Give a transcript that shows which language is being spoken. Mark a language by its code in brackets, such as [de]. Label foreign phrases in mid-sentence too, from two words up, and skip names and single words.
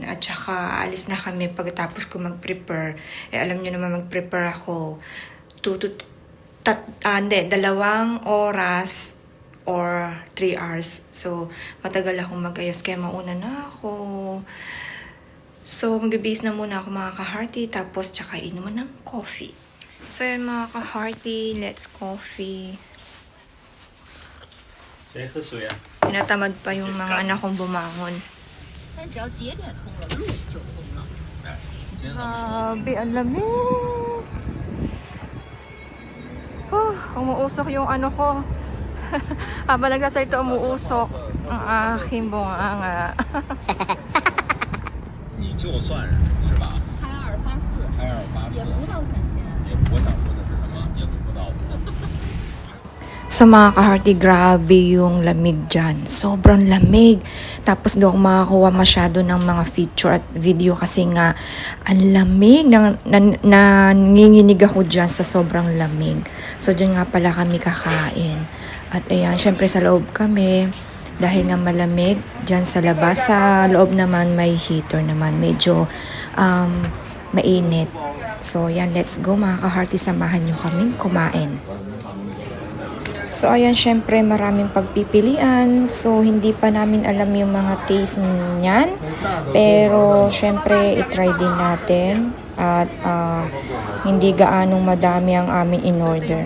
[tl] At saka, alis na kami pagkatapos ko mag-prepare. Alam nyo naman, mag-prepare ako 2 oras [en] or 3 hours. [tl] So, matagal akong mag-ayos kaya mauna na ako. So, mag-base na muna ako mga ka-hearty tapos tsaka inuman ng coffee. So, yun mga ka-hearty, [en] let's coffee. [zh] 谁喝水啊？ [tl] Pinatamad pa yung mga anak kong bumangon. [zh] 但只要节点通了，路就通了。 [tl] Grabe, ang lamig. Umuusok yung ano ko. Habang nagsasalita, umuusok ang aking bunganga. [zh] 你就算是吧，开284，开284 也不到3000。也不想说的是什么，也不知道。 [tl] Sa mga ka-hearty, grabe yung lamig dyan. Sobrang lamig. Tapos doon ako makakuha masyado ng mga feature at video kasi nga ang lamig. Nanginginig ako dyan sa sobrang lamig. So dyan nga pala kami kakain. At ayan, syempre sa loob kami. Dahil nga malamig, dyan sa labas. Sa loob naman may heater naman. Medyo mainit. So yan, [en] let's go [tl] mga ka-hearty. Samahan nyo kaming kumain. So, ayan, syempre maraming pagpipilian. So, hindi pa namin alam yung mga taste niyan. Pero, syempre, itry din natin. At, hindi gaanong madami ang aming in-order.